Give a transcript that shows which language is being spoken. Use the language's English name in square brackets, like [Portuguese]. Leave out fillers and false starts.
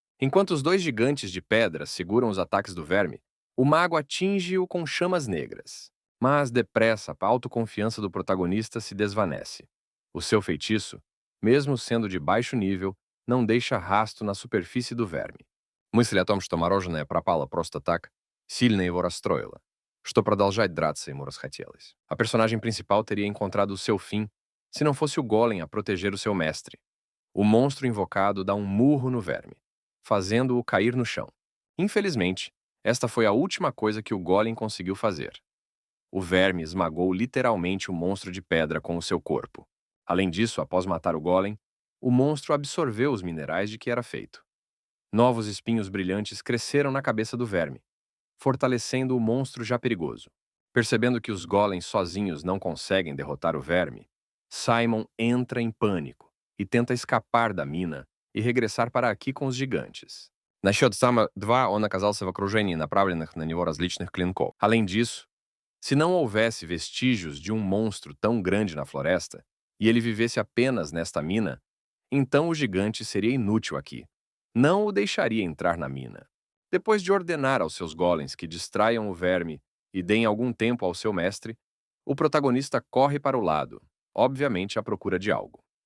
[Portuguese] Enquanto os dois gigantes de pedra seguram os ataques do verme, o mago atinge-o com chamas negras. Mas depressa a autoconfiança do protagonista se desvanece. O seu feitiço, mesmo sendo de baixo nível, não deixa rasto na superfície do verme. [Russian] Мысль о том, что мороженое пропало просто так, сильно его расстроила, что продолжать драться ему расхотелось. [Portuguese] A personagem principal teria encontrado o seu fim se não fosse o golem a proteger o seu mestre. O monstro invocado dá um murro no verme, fazendo-o cair no chão. Infelizmente, esta foi a última coisa que o golem conseguiu fazer. O verme esmagou literalmente o monstro de pedra com o seu corpo. Além disso, após matar o golem, o monstro absorveu os minerais de que era feito. Novos espinhos brilhantes cresceram na cabeça do verme, fortalecendo o monstro já perigoso. Percebendo que os golems sozinhos não conseguem derrotar o verme, Simon entra em pânico e tenta escapar da mina e regressar para aqui com os gigantes. [Russian] На счет сама 2 он оказался в окружении направленных на него различных клинков. [Portuguese] Além disso, se não houvesse vestígios de um monstro tão grande na floresta, e ele vivesse apenas nesta mina, então o gigante seria inútil aqui. Não o deixaria entrar na mina. Depois de ordenar aos seus golems que distraiam o verme e deem algum tempo ao seu mestre, o protagonista corre para o lado, obviamente à procura de algo.